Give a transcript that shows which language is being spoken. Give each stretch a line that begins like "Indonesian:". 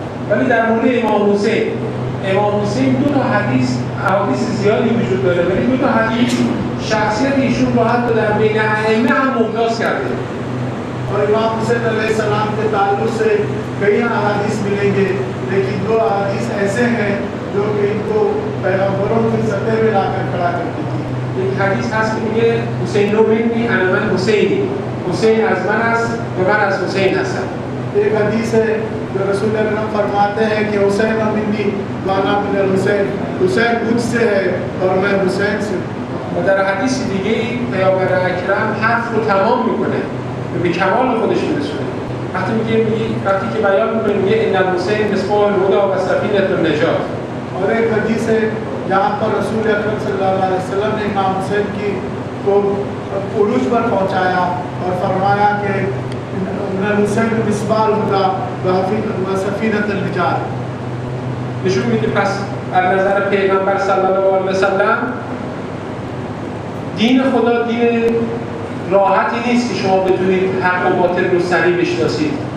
Persian: ولی در مورد امام حسین دو تا احادیث زیادی وجود داره، ولی دو تا حدیث شخصیت ایشون رو حتی در بین ائمه هم ممتاز کرده.
Urdu: اور امام حسین علیہ السلام کے تعلق سے کئی احادیث ملیں گے، لیکن دو احادیث ایسے ہیں جو کہ ان کو پیغمبروں کی سطح میں لا کر کھڑا کرتی تھی.
Persian: یک حدیث هست که میگه حسین رو منی
Arabic: انا من حسینی،
Persian: حسین از من است و من از حسین هستم.
Urdu: ایک حدیث ہے جو رسول اکرم فرماتے ہیں کہ
Arabic: حسین منی وانا من الحسین،
Urdu: حسین مجھ سے ہے اور میں حسین سے.
Persian: و در حدیث دیگه پیامبر اکرم حرف رو تمام میکنه و به کمال خودش میرسونه. وقتی که بیان میکنه میگه
Arabic: ان الحسین مصباح الهدی و سفینة النجات.
Urdu: اور ایک حدیث ہے جہاں پر رسول اکرم صلی اللہ علیہ وسلم نے امام حسین کی کو عروج پر پہنچایا اور فرمایا کہ
Arabic: ان الحسین مصباح الهدی و سفینة النجات.
Persian: نشون میده پس از نظر پیغمبر صلی الله علیه و سلم دین خدا دین راحتی نیست که شما بتونید حق و باطل رو سریع بشناسید.